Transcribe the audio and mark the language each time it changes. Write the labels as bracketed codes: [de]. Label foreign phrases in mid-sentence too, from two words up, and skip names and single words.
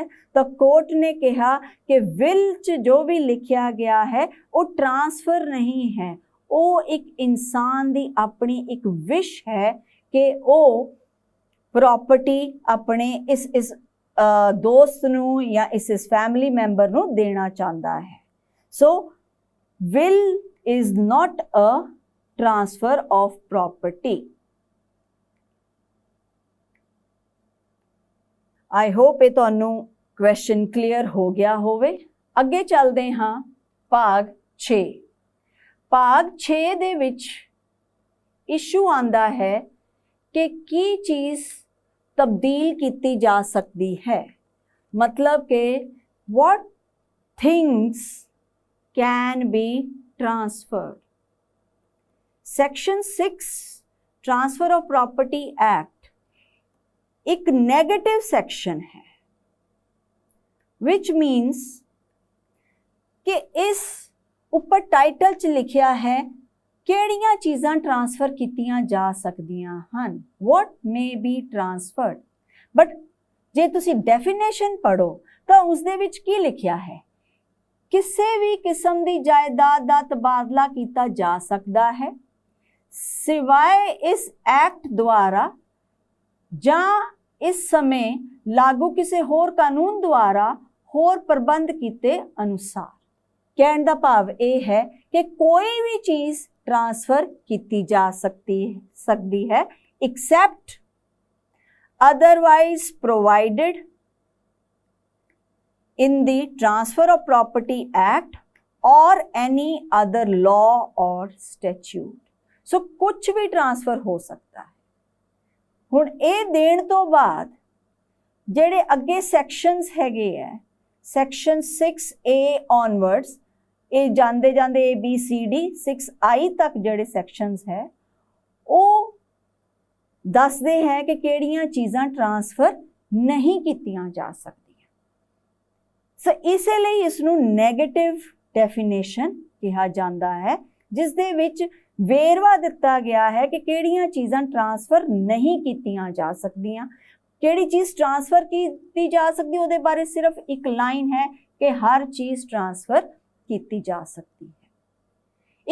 [pa] ਤਾਂ ਕੋਰਟ ਨੇ ਕਿਹਾ ਕਿ ਵਿਲ 'ਚ ਜੋ ਵੀ ਲਿਖਿਆ ਗਿਆ ਹੈ ਉਹ ਟ੍ਰਾਂਸਫਰ ਨਹੀਂ ਹੈ, ਉਹ ਇੱਕ ਇਨਸਾਨ ਦੀ ਆਪਣੀ ਇੱਕ ਵਿਸ਼ ਹੈ ਕਿ ਉਹ ਪ੍ਰੋਪਰਟੀ ਆਪਣੇ ਇਸ ਦੋਸਤ ਨੂੰ ਜਾਂ ਇਸ ਫੈਮਿਲੀ ਮੈਂਬਰ ਨੂੰ ਦੇਣਾ ਚਾਹੁੰਦਾ ਹੈ। [en] so will is not a transfer of property. I hope [pa] ਇਹ ਤੁਹਾਨੂੰ [en] question clear [pa] ਹੋ ਗਿਆ ਹੋਵੇ। ਅੱਗੇ ਚੱਲਦੇ ਹਾਂ ਭਾਗ 6। ਭਾਗ 6 ਦੇ ਵਿੱਚ ਇਸ਼ੂ ਆਂਦਾ ਹੈ ਕਿ ਕੀ ਚੀਜ਼ ਤਬਦੀਲ ਕੀਤੀ ਜਾ ਸਕਦੀ ਹੈ, ਮਤਲਬ ਕਿ [en] what things can be transferred. [hi] Section 6 Transfer of Property Act एक नेगेटिव सेक्शन है, [en] which means [pa] ਕਿ ਇਸ ਉੱਪਰ ਟਾਈਟਲ ਚ ਲਿਖਿਆ ਹੈ ਕਿਹੜੀਆਂ ਚੀਜ਼ਾਂ ਟ੍ਰਾਂਸਫਰ ਕੀਤੀਆਂ ਜਾ ਸਕਦੀਆਂ ਹਨ, [en] what may be transferred, but [pa] ਜੇ ਤੁਸੀਂ ਡੈਫੀਨੇਸ਼ਨ ਪੜੋ ਤਾਂ ਉਸ ਦੇ ਵਿੱਚ ਕੀ ਲਿਖਿਆ ਹੈ, ਕਿਸੇ ਵੀ ਕਿਸਮ ਦੀ ਜਾਇਦਾਦ ਦਾ ਤਬਾਦਲਾ ਕੀਤਾ ਜਾ ਸਕਦਾ ਹੈ ਸਿਵਾਏ ਇਸ ਐਕਟ ਦੁਆਰਾ ਜਾਂ ਇਸ ਸਮੇਂ ਲਾਗੂ ਕਿਸੇ ਹੋਰ ਕਾਨੂੰਨ ਦੁਆਰਾ ਹੋਰ ਪ੍ਰਬੰਧ ਕੀਤੇ ਅਨੁਸਾਰ। ਕਹਿਣ ਦਾ ਭਾਵ ਇਹ ਹੈ ਕਿ ਕੋਈ ਵੀ ਚੀਜ਼ [hi] ट्रांसफर की जा सकती है [en] except otherwise provided in the Transfer of Property Act or any other law or statute. [hi] So कुछ भी ट्रांसफर हो सकता है। [pa] ਹੁਣ ਯੇ ਦੇਣ ਤੋ ਬਾਦ ਜੇੜੇ ਅਗੇ sections ਹੈਗੇ ਹੈ, [en] section 6A onwards [pa] ਇਹ ਜਾਂਦੇ ਜਾਂਦੇ ABCD 6I ਤੱਕ ਜਿਹੜੇ ਸੈਕਸ਼ਨਸ ਹੈ ਉਹ ਦੱਸਦੇ ਹੈ ਕਿ ਕਿਹੜੀਆਂ ਚੀਜ਼ਾਂ ਟ੍ਰਾਂਸਫਰ ਨਹੀਂ ਕੀਤੀਆਂ ਜਾ ਸਕਦੀਆਂ। ਸੋ ਇਸੇ ਲਈ ਇਸ ਨੂੰ [en] negative definition [pa] ਕਿਹਾ ਜਾਂਦਾ ਹੈ, ਜਿਸ ਦੇ ਵਿੱਚ ਵੇਰਵਾ ਦਿੱਤਾ ਗਿਆ ਹੈ ਕਿ ਕਿਹੜੀਆਂ ਚੀਜ਼ਾਂ ਟ੍ਰਾਂਸਫਰ ਨਹੀਂ ਕੀਤੀਆਂ ਜਾ ਸਕਦੀਆਂ, ਕਿਹੜੀ ਚੀਜ਼ ਟ੍ਰਾਂਸਫਰ ਕੀਤੀ ਜਾ ਸਕਦੀ ਉਹਦੇ ਬਾਰੇ ਸਿਰਫ ਇੱਕ ਲਾਈਨ ਹੈ ਕਿ ਹਰ ਚੀਜ਼ ਟ੍ਰਾਂਸਫਰ ਕੀਤੀ ਜਾ ਸਕਦੀ ਹੈ।